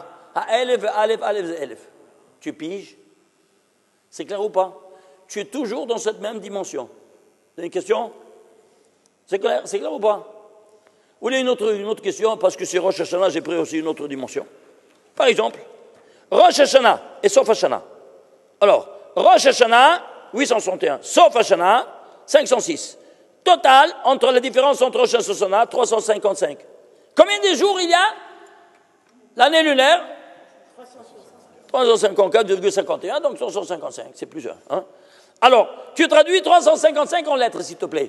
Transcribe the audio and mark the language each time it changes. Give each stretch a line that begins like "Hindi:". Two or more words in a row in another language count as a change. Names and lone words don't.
French: À Elef, Alef, Alef, Elef. Tu piges? C'est clair ou pas? Tu es toujours dans cette même dimension. Vous avez une question? C'est clair ou pas? Vous voulez une autre question? Parce que c'est Rosh Hashanah, j'ai pris aussi une autre dimension. Par exemple, Rosh Hashanah et
Hebrew: סוף השנה.
French: Alors, Rosh Hashanah, 861.
Hebrew: סוף השנה,
French: 506. Total, entre la différence entre Rosh Hashanah, 355. Combien de jours il y a? L'année lunaire? 354,51, donc 355, c'est plusieurs. Hein? Alors, tu traduis 355 en lettres, s'il te plaît.